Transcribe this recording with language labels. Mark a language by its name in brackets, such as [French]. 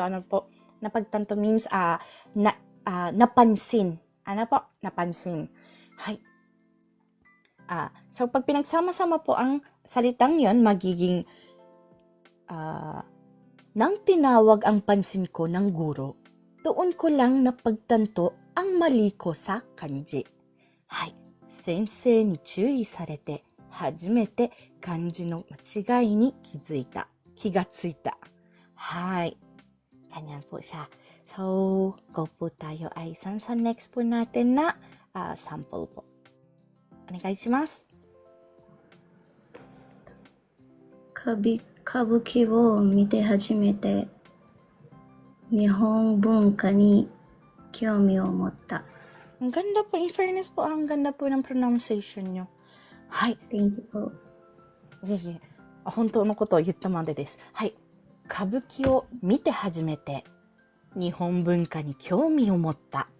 [Filipino] Ano po? Napagtanto means napansin. Ano po? Napansin. Hay. So, pag pinagsama-sama po ang salitang yon, magiging nang tinawag ang pansin ko ng guro, doon ko lang napagtanto ang mali ko sa kanji. Hay. [Japanese] 先生に注意されて初めて漢字の間違いに気がついた. [Filipino] Hi. Ganyan po siya. So, go po tayo ay sa next po natin na sample po. Onegaishimasu. [Japanese] 歌舞伎を見て初めて日本文化に興味を持った。 [Filipino] Ang ganda po. [English] In fairness [Filipino] po, ang ganda po ng pronunciation nyo. Hai. [English] Thank you po. [Japanese] いえいえ。本当のことを言ったまでです。はい。歌舞伎を見て初めて、日本文化に興味を持った。